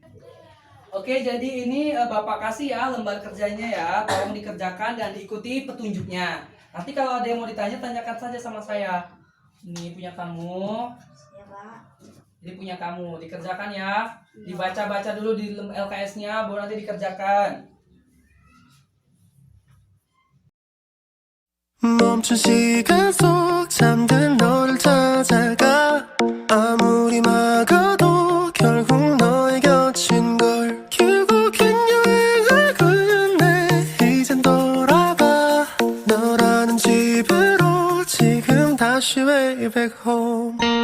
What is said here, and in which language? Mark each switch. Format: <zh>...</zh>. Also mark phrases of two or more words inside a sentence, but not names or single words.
<id>Oke, jadi ini Bapak kasih ya lembar kerjanya ya. Tolong dikerjakan dan diikuti petunjuknya. Nanti kalau ada yang mau ditanya, tanyakan saja sama saya. Ini punya kamu. Ya, Pak. Ini punya kamu, dikerjakan ya. Dibaca-baca dulu di LKS-nya, baru nanti dikerjakan.</id> <ko>멈춘 시간 속 잠든 너를 찾아가 아무리 막아도 결국 너의 곁인 걸 결국엔 여행을 끝내 이젠 돌아가 너라는 집으로 지금 다시</ko> <en>way back home</en>